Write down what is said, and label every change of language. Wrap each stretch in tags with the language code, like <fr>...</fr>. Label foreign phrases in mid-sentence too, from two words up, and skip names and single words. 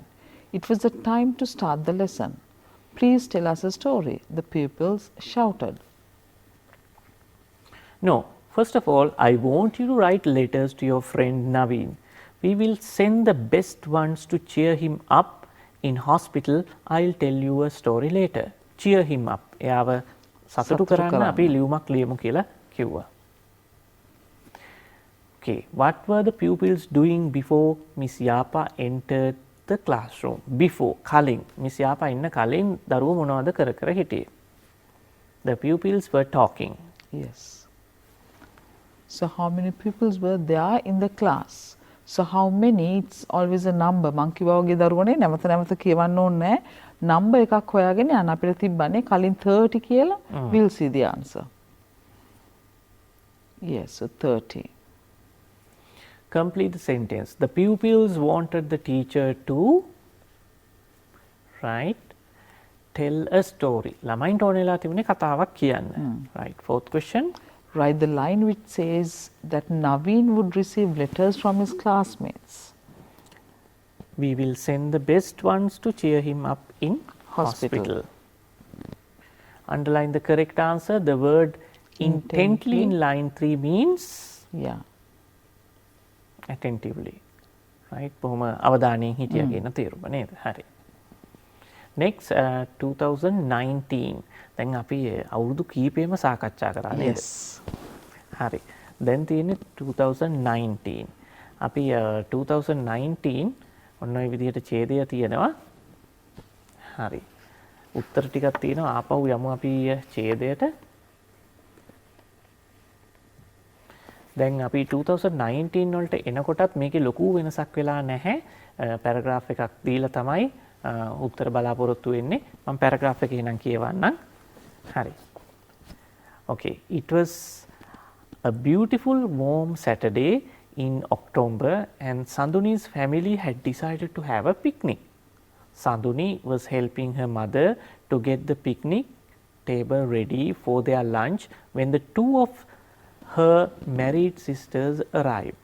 <en>It was the time to start the lesson. Please tell us a story, the pupils shouted. No, first of all, I want you to write letters to your friend Naveen. We will send the best ones to cheer him up in hospital. I'll tell you a story later. Cheer him up.</en> <si>එයාව සතුටු කරන්න අපි ලියුමක් ලියමු කියලා කිව්වා.</si> <en>Okay, what were the pupils doing before Miss Yapa entered the classroom? Before,</en> <si>කලින්. Miss Yapa ඉන්න කලින් දරුවෝ මොනවද කර කර හිටියේ?</si> <en>The pupils were talking. Yes. So how many pupils were there in the class? So how many? It's always a number.</en> <si>මං කිව්වා වගේ දරුවනේ නැවත නැවත කියවන්න ඕනේ නැහැ. Number එකක් හොයාගෙන යන්න අපිට තිබ්බනේ කලින් 30 කියලා.</si> <en>We'll see the answer. Yes, so 30. Complete the sentence. The pupils wanted the teacher to tell a story.</en> <si>ළමයින්ට ඕනෙලා තිබුණේ කතාවක් කියන්න.</si> <en>Right. Fourth question. Write the line which says that Naveen would receive letters from his classmates. We will send the best ones to cheer him up in hospital. Underline the correct answer. The word intently in line 3 means attentively. Right?</en> <si>බොහොම අවධානයෙන් හිටියා කියන තේරුම නේද? හරි. Next 2019. දැන් අපි අවුරුදු කීපෙම සාකච්ඡා කරා නේද?</si> <en>Yes.</en> <si>හරි. දැන් තියෙන්නේ 2019. අපි 2019 ඔන්න ඔය විදිහට ඡේදය තියෙනවා. හරි. උත්තර ටිකක් තියෙනවා. ආපහු යමු අපි ඡේදයට. දැන් අපි 2019 වලට එනකොටත් මේකේ ලොකු වෙනසක් වෙලා නැහැ. පැරග්‍රාෆ් එකක් දීලා තමයි උත්තර බලාපොරොත්තු වෙන්නේ. මම පැරග්‍රාෆ් එකේ නම් කියවන්නම්. හරි.</si> <en>Okay, it was a beautiful warm Saturday in October and Sanduni's family had decided to have a picnic. Sanduni was helping her mother to get the picnic table ready for their lunch when the two of her married sisters arrived.</en>